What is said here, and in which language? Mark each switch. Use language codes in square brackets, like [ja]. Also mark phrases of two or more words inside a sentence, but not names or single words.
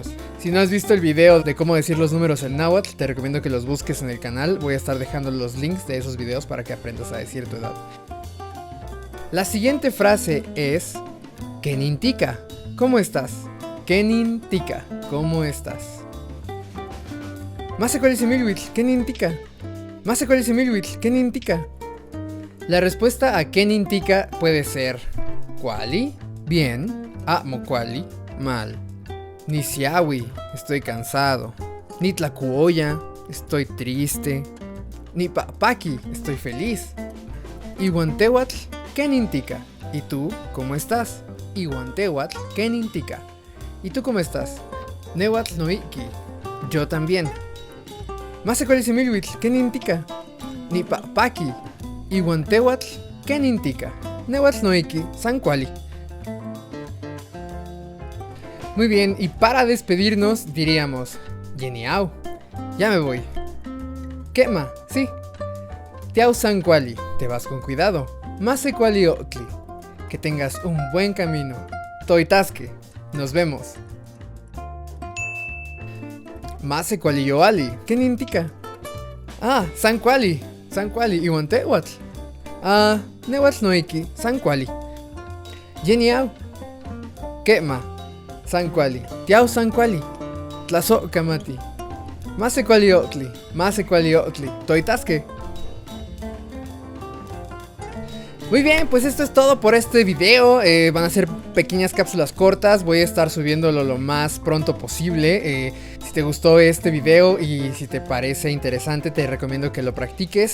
[es] Si no has visto el video de cómo decir los números en náhuatl, te recomiendo que los busques en el canal. Voy a estar dejando los links de esos videos para que aprendas a decir tu edad. La siguiente frase es Kenintika, ¿cómo estás? Kenintika, ¿cómo estás? [nah] Masecuali sem ilhuitl, Kenintika. Masecuali sem ilhuitl, Kenintika. [es] La respuesta a Kenintika puede ser Kuali, bien. [nah] Amo kuali, [es] mal. Nisiawi, estoy cansado. Nitlacuoya, estoy triste. Nipapaki, estoy feliz. [nah] Iguantewatl, Kenintika. [es] ¿Y tú cómo estás? [nah] Iguantewatl, Kenintika. [es] ¿Y tú cómo estás? [nah] Nehuatl noiki. [es] Yo también. [nah] Masecuali sem ilhuitl, Kenintika. Nipapaki. Iguantewatl, Kenintika. Nehuatznoiki, Sankuali. [es] Muy bien, y para despedirnos diríamos, Yeniau, ya me voy. Quema, sí. [nah] Tiau Sankuali, [es] te vas con cuidado. [nah] Mase Kuali Otli, [es] que tengas un buen camino. Toitasque, nos vemos. [nah] Mase Kuali Yoali, ¿qué nintica? Ah, Sankuali, Iwantehuatl. Ah, Nehuatznoiki, Sankuali. Yeniau. Quema, Sankuali, Tiau Sankuali. Tlazo Kamati. Mase Kuali Otli, Toitasque. [es] Muy bien, pues esto es todo por este video. Van a ser pequeñas cápsulas cortas. Voy a estar subiéndolo lo más pronto posible. Si te gustó este video y si te parece interesante, te recomiendo que lo practiques.